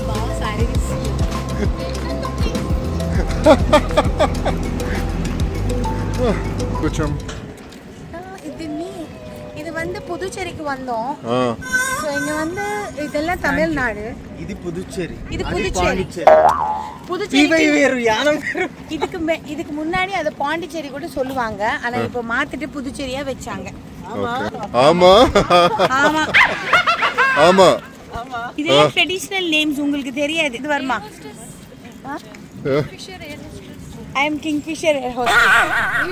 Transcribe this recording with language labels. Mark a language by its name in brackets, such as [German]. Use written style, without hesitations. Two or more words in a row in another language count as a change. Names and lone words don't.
[Telugu] కొంచెం [Tamil] இது வந்து புதுச்சேரிக்கு வந்தோம். சோ இங்க வந்து இதெல்லாம் தமிழ்நாடு. [Telugu] ఇది పుదుచ్చేరి. [Tamil] இது புதுச்சேரி. புதுச்சேரி [Telugu] వేరు యానం వేరు. [Tamil] இதுக்கு முன்னாடி அது பாண்டிச்சேரி கூட சொல்லுவாங்க. ஆனா இப்போ மாத்திட்டு புதுச்சேரியா வெச்சாங்க. ஆமா ஆமா ஆமா. இதெல்லாம் [English] traditional names [Tamil] உங்களுக்கு தெரியாது. இது வருமா? [English] I am Kingfisher Air Hostess.